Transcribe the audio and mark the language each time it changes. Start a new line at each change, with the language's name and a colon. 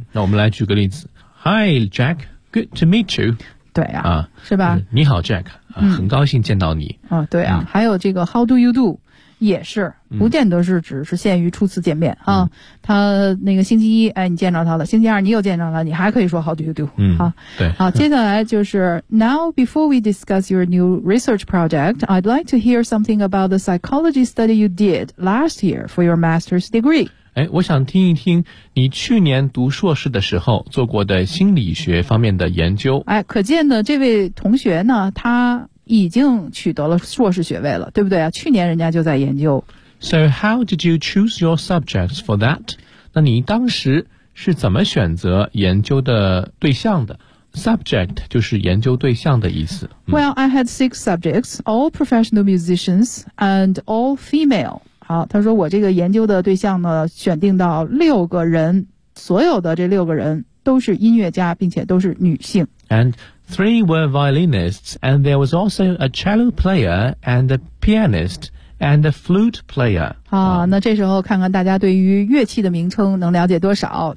Chinese: 嗯，那我们来举个例子。
English: Hi, Jack, good to meet you.
Chinese: 对啊，是吧，你好 Jack，很高兴见到你。啊，对啊，还有这个
English: how do you do?
Chinese: 也是不见得是只是限于初次见面，啊，他那个星期一哎你见着他了，星期二你又见着了，你还可以说
English: how do you do,
Chinese: 对，好，接下来就是
English: now before we discuss your new research project, I'd like to hear something about the psychology study you did last year for your master's degree.
Chinese: 哎，我想听一听你去年读硕士的时候做过的心理学方面的研究。哎，可见呢这位同学呢他已经取得了硕士学位了，对不对啊？去年人家就在研究。
English: So how did you choose your subjects for that?
Chinese: 那你当时是怎么选择研究的对象的？ Subject 就是研究对象的意思。
English: Well, I had 6 subjects, all professional musicians and all female.
Chinese: 好，他说我这个研究的对象呢，选定到六个人，所有的这六个人都是音乐家，并且都是女性。
English: And3 were violinists, and there was also a cello player, and a pianist, and a flute player.
Chinese: 好，那这时候看看大家对于乐器的名称能了解多少。